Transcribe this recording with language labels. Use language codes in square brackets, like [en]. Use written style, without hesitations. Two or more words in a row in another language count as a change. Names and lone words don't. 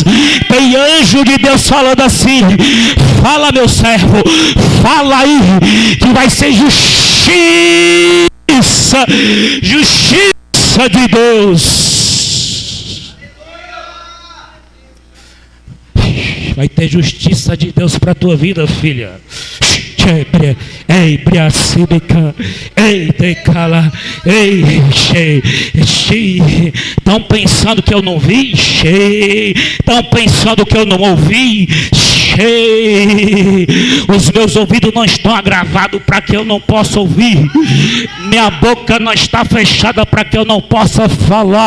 [pt] Tem anjo de Deus falando assim: fala, meu servo, fala aí, que vai ser justiça de Deus. Vai ter justiça de Deus para a tua vida, filha. Ei, Briacibica, ei, Decala, ei, estão pensando que eu não vi? Estão pensando que eu não ouvi? Os meus ouvidos não estão agravados para que eu não possa ouvir. Minha boca não está fechada para que eu não possa falar.